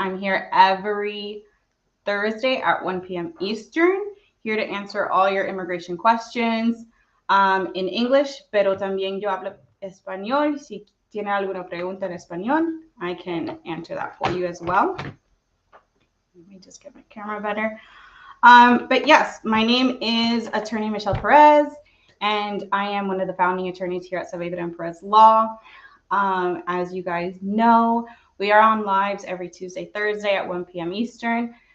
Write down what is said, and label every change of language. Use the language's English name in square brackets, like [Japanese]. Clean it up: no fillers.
[English] I'm here every Thursday at 1 p.m. Eastern, here to answer all your immigration questions in English, [Spanish] pero también yo hablo español. Si tiene alguna pregunta en español, [English] I can answer that for you as well. Let me just get my camera better. But yes, my name is Attorney Michelle Perez, and I am one of the founding attorneys here at Saavedra Perez Law. As you guys know, we are on lives every Tuesday, Thursday at 1 p.m. Eastern.